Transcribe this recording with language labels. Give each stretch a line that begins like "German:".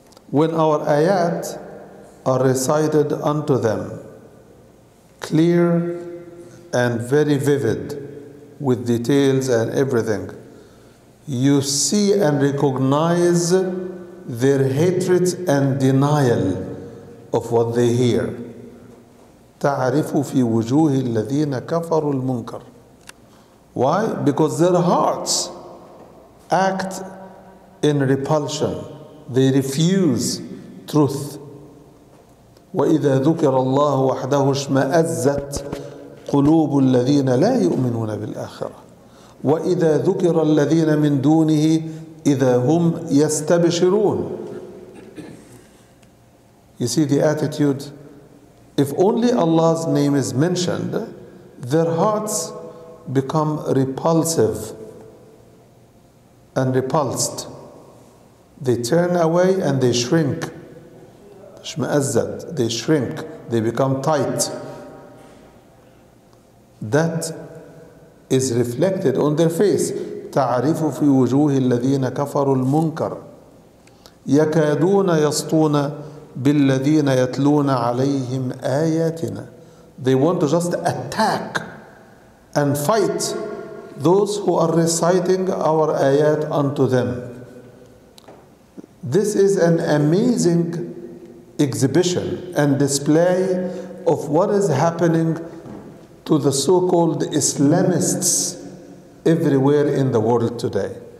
English: When our ayat are recited unto them, clear and very vivid, with details and everything, you see and recognize their hatred and denial of what they hear.
Arabic: تعرف في وجوه الذين كفروا المنكر.
English: Why? Because their hearts act in repulsion. They refuse truth.
Arabic: وإذا ذكر الله وحده اشمأزت قلوب الذين لا يؤمنون بالآخرة وإذا ذكر الذين من دونه إذا هم يستبشرون.
English: You see the attitude? If only Allah's name is mentioned, their hearts become repulsive and repulsed. They turn away and they shrink. They shrink. They become tight. That is reflected on their face.
Arabic: تعرف في وجوه الذين كفروا المنكر يكادون يسطون بالذين يتلون عليهم آياتنا.
English: They want to just attack and fight those who are reciting our ayat unto them. This is an amazing exhibition and display of what is happening to the so-called Islamists everywhere in the world today.